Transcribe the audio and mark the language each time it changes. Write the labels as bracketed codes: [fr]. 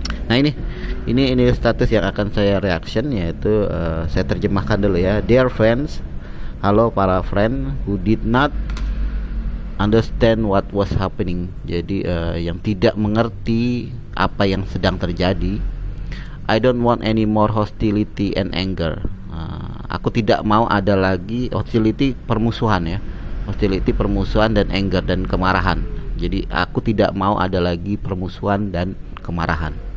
[id] Nah, ini status yang akan saya reaction, yaitu saya terjemahkan dulu ya. [en] Dear friends, [id] halo para [en] friend who did not understand what was happening. [id] Jadi yang tidak mengerti apa yang sedang terjadi. [en] I don't want any more hostility and anger. [id] Aku tidak mau ada lagi hostility, permusuhan ya. Hostility, permusuhan, dan anger, dan kemarahan. Jadi aku tidak mau ada lagi permusuhan dan kemarahan.